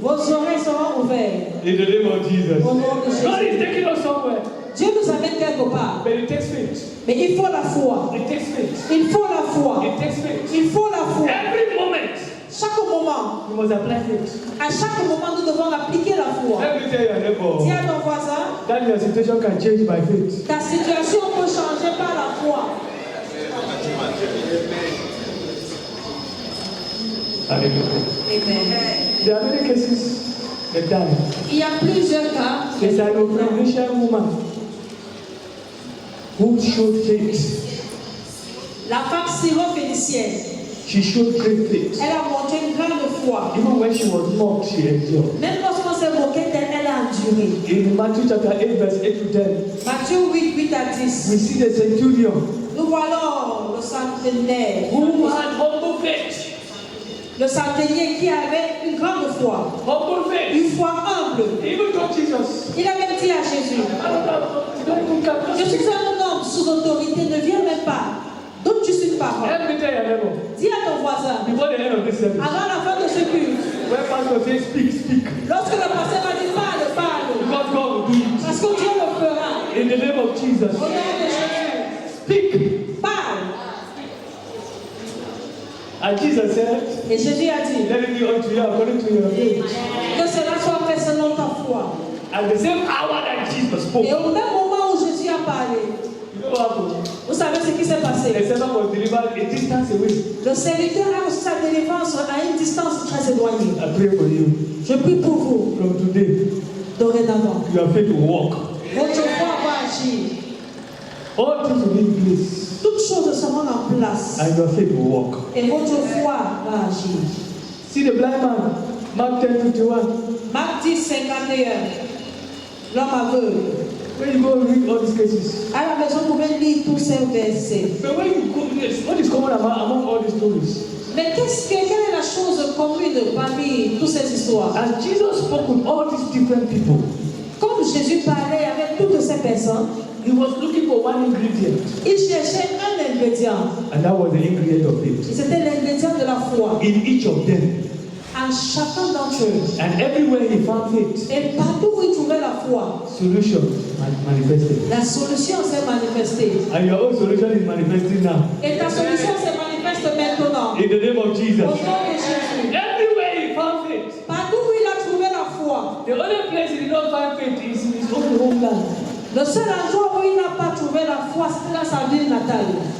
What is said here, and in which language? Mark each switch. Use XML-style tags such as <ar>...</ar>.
<fr>Vos oreilles seront ouvertes.</fr> <en>In the name of Jesus.</en> <fr>Au nom de</fr> <en>God</en> <fr>Jésus.</fr> <en>is taking us somewhere.</en> <fr>Dieu nous amène quelque part.</fr> <en>But it takes faith.</en> <fr>Mais il faut la foi.</fr> <en>It takes faith.</en> <fr>Il faut la foi.</fr> <en>It takes faith.</en> <fr>Il faut la foi.</fr> <en>Every moment,</en> <fr>Chaque moment,</fr> <en>you must apply faith.</en> <fr>à chaque moment, nous devons appliquer la foi.</fr> <en>Let me tell your neighbor</en> <fr>Dis à ton voisin,</fr> <en>that your situation can change by faith.</en> <fr>ta situation peut changer par la foi. Hallelujah. Amen.</fr> <en>There are many cases that die.</en> <fr>Il y a plusieurs cas.</fr> <en>There's an Ukrainian woman who showed faith.</en> <fr>La femme syro-phénicienne,</fr> <en>She showed great faith.</en> <fr>elle a montré une grande foi.</fr> <en>Even when she was mocked, she endured.</en> <fr>Même lorsqu'on s'est moqué d'elle, elle a enduré.</fr> <en>In Matthew chapter 8, verse 8 to 10,</en> <fr>Matthieu 8, 8 à 10.</fr> <en>we see the centurion</en> <fr>Nous voyons le centenaire,</fr> <en>who had humble faith.</en> <fr>le centenier qui avait une grande foi,</fr> <en>Humble faith.</en> <fr>une foi humble.</fr> <en>He even told Jesus,</en> <fr>Il a même dit à Jésus,</fr> <en>don't even come.</en> <fr>je suis un homme sous autorité, ne viens même pas. Donc tu suis une parole.</fr> <en>Let me tell your neighbor,</en> <fr>Dis à ton voisin,</fr> <en>before the end of this service,</en> <fr>avant la fin de ce culte,</fr> <en>when pastor says speak, speak,</en> <fr>lorsque le pasteur m'a dit parle, parle,</fr> <en>because God will do it.</en> <fr>parce que Dieu le fera.</fr> <en>In the name of Jesus,</en> <fr>Au nom de Jésus,</fr> <en>speak.</en> <fr>parle.</fr> <en>And Jesus said,</en> <fr>Et Jésus a dit,</fr> <en>let it be unto you according to your faith.</en> <fr>que cela soit fait selon ta foi.</fr> <en>At the same hour that Jesus spoke,</en> <fr>Et au même moment où Jésus a parlé,</fr> <en>you know what happened?</en> <fr>vous savez ce qui s'est</fr> <en>The</en> <fr>passé?</fr> <en>servant was delivered a distance away.</en> <fr>Le serviteur a reçu sa délivrance à une distance très éloignée.</fr> <en>I pray for you.</en> <fr>Je prie pour vous,</fr> <en>From today,</en> <fr>dorénavant.</fr> <en>your faith will walk.</en> <fr>Votre foi va agir.</fr> <en>All things will be in place,</en> <fr>Toutes choses seront en place.</fr> <en>and your faith will walk.</en> <fr>Et votre foi va agir.</fr> <en>See the blind man, Mark 10:51.</en> <fr>Marc 10, 51. L'homme aveugle.</fr> <en>When you go read all these cases,</en> <fr>À la maison, vous pouvez lire tous ces versets.</fr> <en>but when you go, what is common among all these stories?</en> <fr>Mais quelle est la chose commune parmi toutes ces histoires?</fr> <en>As Jesus spoke with all these different people,</en> <fr>Comme Jésus parlait avec toutes ces personnes,</fr> <en>he was looking for one ingredient,</en> <fr>il cherchait un ingrédient.</fr> <en>and that was the ingredient of</en> <fr>Et</fr> <en>faith.</en> <fr>c'était l'ingrédient de la foi.</fr> <en>In each of them,</en> <fr>En chacun d'entre eux.</fr> <en>and everywhere he found faith,</en> <fr>Et partout où il trouvait la foi,</fr> <en>solution manifested.</en> <fr>la solution s'est manifestée.</fr> <en>And your own solution is manifesting now.</en> <fr>Et ta solution se manifeste maintenant.</fr> <en>In the name of Jesus.</en> <fr>nom de Jésus.</fr> <en>Everywhere he found faith.</en> <fr>Partout où il a trouvé la foi.</fr> <en>The only place he did not find faith is in his own homeland.</en> <fr>Le seul endroit où il n'a pas trouvé la foi, c'était dans sa ville natale,</fr>